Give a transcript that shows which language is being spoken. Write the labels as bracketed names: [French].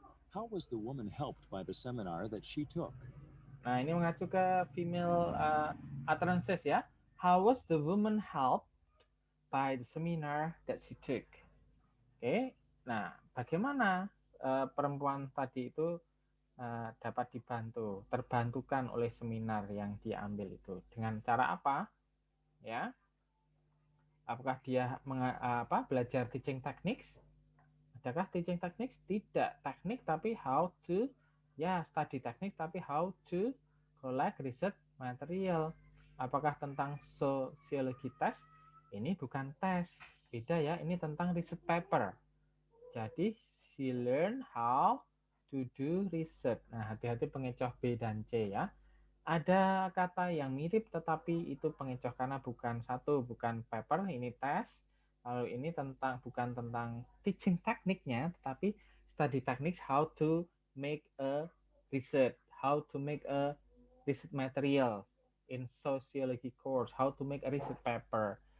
[English] How was the woman helped by the seminar that she took? [Indonesian] Nah, ini mengacu ke female utterances ya. [English] How was the woman helped by the seminar that she took? [Indonesian] Oke, nah bagaimana perempuan tadi itu dapat terbantukan oleh seminar yang diambil itu? Dengan cara apa? Ya, apakah dia belajar teaching techniques? Adakah teaching techniques? Tidak teknik, tapi [English] how to, ya study teknik, tapi how to collect research material. [Indonesian] Apakah tentang sociology test? Ini bukan tes, beda ya, ini tentang research paper. [English] Jadi, she learn how to do research. [Indonesian] Nah, hati-hati pengecoh B dan C ya. Ada kata yang mirip, tetapi itu pengecoh karena bukan paper, ini tes. Lalu ini bukan tentang teaching tekniknya, tetapi [English] study techniques, how to make a research, how to make a research material in sociology course, how to make a research paper.